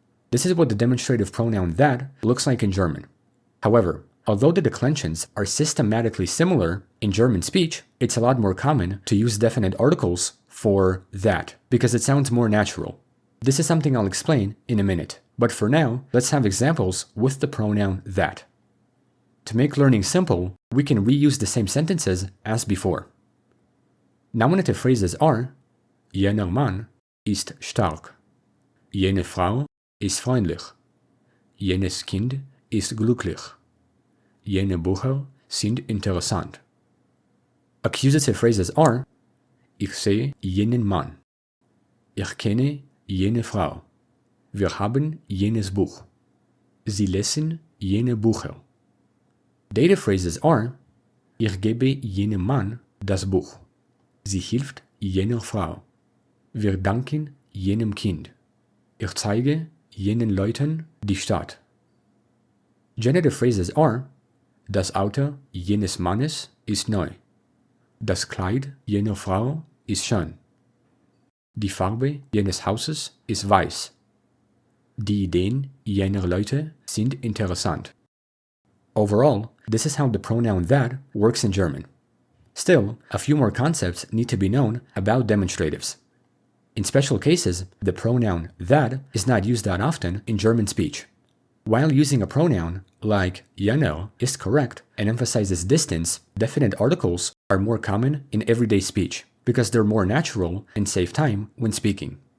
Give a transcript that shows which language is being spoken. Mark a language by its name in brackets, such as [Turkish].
[English] This is what the demonstrative pronoun that looks like in German. However, although the declensions are systematically similar in German speech, it's a lot more common to use definite articles for that because it sounds more natural. This is something I'll explain in a minute, but for now, let's have examples with the pronoun that. To make learning simple, we can reuse the same sentences as before. Nominative phrases are [German] jener Mann ist stark, jene Frau ist freundlich, jenes Kind ist glücklich, jene Bücher sind interessant. [English] Accusative phrases are [German] ich sehe jenen Mann, ich kenne jene Frau, wir haben jenes Buch, sie lesen jene Bücher. [English] Dative phrases are [German] ich gebe jenem Mann das Buch, sie hilft jener Frau, wir danken jenem Kind, ich zeige jenen Leuten die Stadt. [English] Genitive phrases are [German] das Auto jenes Mannes ist neu, das Kleid jener Frau ist schön, die Farbe jenes Hauses ist weiß, die Ideen jener Leute sind interessant. [English] Overall, this is how the pronoun that works in German. Still, a few more concepts need to be known about demonstratives. In special cases, the pronoun that is not used that often in German speech. While using a pronoun, like UNLV, is correct and emphasizes distance, definite articles are more common in everyday speech because they're more natural and save time when speaking.